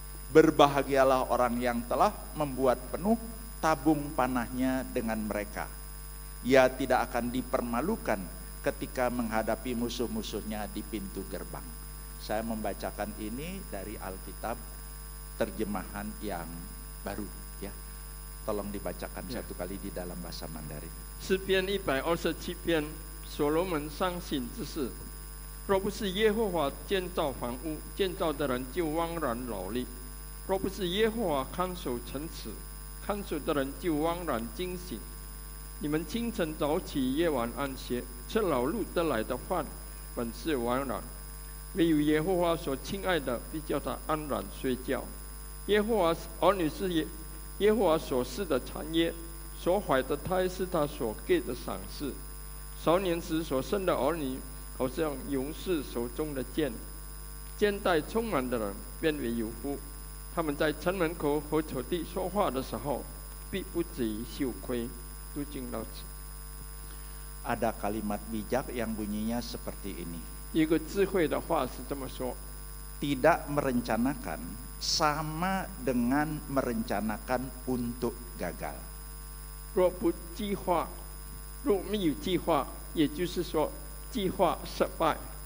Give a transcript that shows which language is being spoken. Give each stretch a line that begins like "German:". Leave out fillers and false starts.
Indonesian: Berbahagialah orang yang telah membuat penuh tabung panahnya dengan mereka. Ia tidak akan dipermalukan ketika menghadapi musuh-musuhnya di pintu gerbang. Saya membacakan ini dari Alkitab terjemahan yang baru ya. Tolong dibacakan satu kali di dalam bahasa Mandarin.
Chinese: 诗篇127篇，所罗门伤心之事。若不是耶和华建造房屋，建造的人就枉然劳力；若不是耶和华看守城池，看守的人就枉然惊醒。你们清晨早起，夜晚安歇，吃劳碌得来的饭，本是枉然。唯有耶和华所亲爱的，必叫他安然睡觉。耶和华儿女是耶和华所赐的产业，所怀的胎是他所给的赏赐。少年时所生的儿女，好像勇士手中的剑，肩带充满的人变为有福。他们在城门口和草地说话的时候，必不至于羞愧。读经到此。
Indonesian: Ada kalimat bijak yang bunyinya seperti ini.
Chinese: 一个智慧的话是这么说：
Indonesian: Tidak merencanakan sama dengan merencanakan untuk gagal.
Chinese: 若不计划，若没有计划，也就是说计划失败。